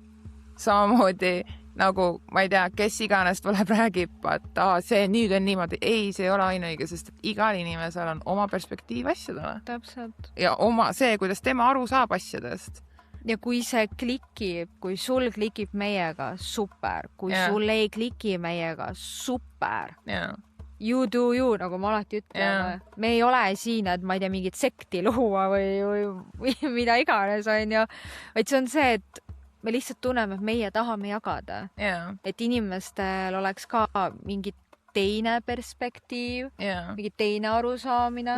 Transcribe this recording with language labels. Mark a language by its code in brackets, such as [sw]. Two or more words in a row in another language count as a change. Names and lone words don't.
[et] Samamoodi nagu, ma ei tea, kes iganes tuleb räägib, et see nüüd on niimoodi. Ei, see ei ole ainuõige, sest igal inimesel on oma perspektiiv asjadele. Täpselt. Ja oma see, kuidas tema aru saab asjadest. Ja kui see klikib, kui sul klikib meiega, super. Kui sul ei kliki meiega, super. [en] You do you, [et] nagu ma alati ütleme. Me ei ole siin, et ma ei tea, mingit sekti luua või mida iganes on ju. Vaid see on see, et me lihtsalt tunneme, et meie tahame jagada. Et inimestel oleks ka mingit teine perspektiiv, mingit teine arusaamine.